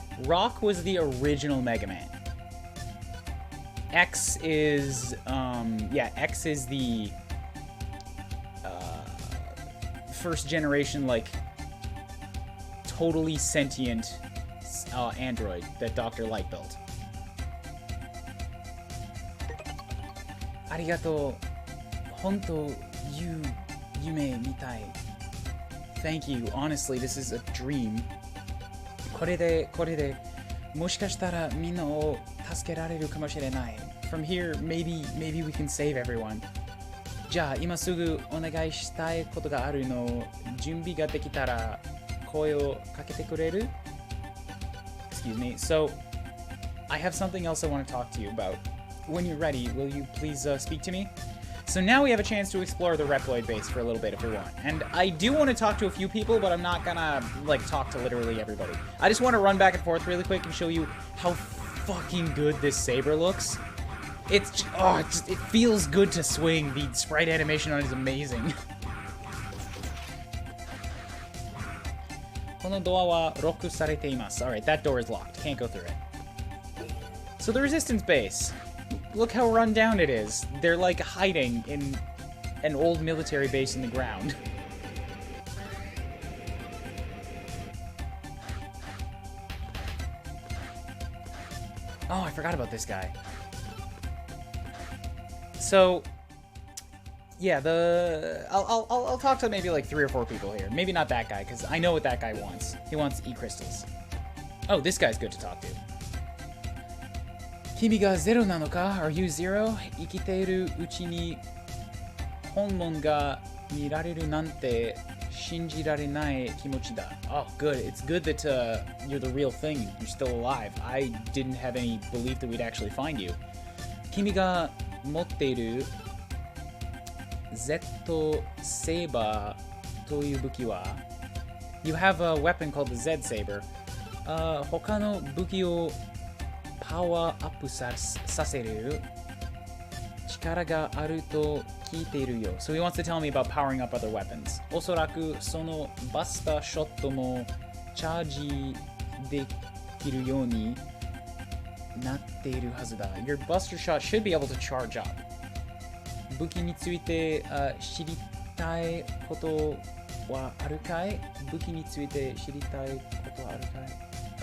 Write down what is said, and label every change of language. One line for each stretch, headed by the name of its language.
English: Rock was the original Mega Man. X is, X is the first generation, like, totally sentient android that Dr. Light built.
Japanese: Arigato. Honto yume mitai.
English: Thank you. Honestly, this is a dream.
Japanese: これでもしかしたらみんなを助けられるかもしれない.
English: From here, maybe we can save everyone.
Japanese: じゃあ今すぐお願いしたいことがあるの。準備ができたら声をかけてくれる?
English: Excuse me. So, I have something else I want to talk to you about. When you're ready, will you please speak to me? So now we have a chance to explore the Reploid base for a little bit if we want. And I do want to talk to a few people, but I'm not gonna, like, talk to literally everybody. I just want to run back and forth really quick and show you how fucking good this saber looks. It feels good to swing. The sprite animation on it is amazing.
Japanese: このドアはロックされています.
English: Alright, that door is locked. Can't go through it. So the resistance base. Look how run down it is. They're like hiding in an old military base in the ground. Oh, I forgot about this guy. So, yeah, I'll talk to maybe like 3 or 4 people here. Maybe not that guy, because I know what that guy wants. He wants E-crystals. Oh, this guy's good to talk to.
Japanese: 君がゼロなのか?
English: Are you zero?
Japanese: 生きているうちに本物が見られるなんて信じられない気持ちだ.
English: Oh, good. It's good that you're the real thing. You're still alive. I didn't have any belief that we'd actually find you.
Japanese: 君が持っている Z Saber という武器は
English: You have a weapon called the Z Saber.
Japanese: 他の武器をパワーアップさせる力があると聞いているよ.
English: So he wants to tell me about powering up other weapons.
Japanese: おそらくそのバスターショットもチャージできるようになっているはずだ.
English: Your buster shot should be able to charge up.
Japanese: 武器について知りたいことはあるかい? 武器について知りたいことはあるかい?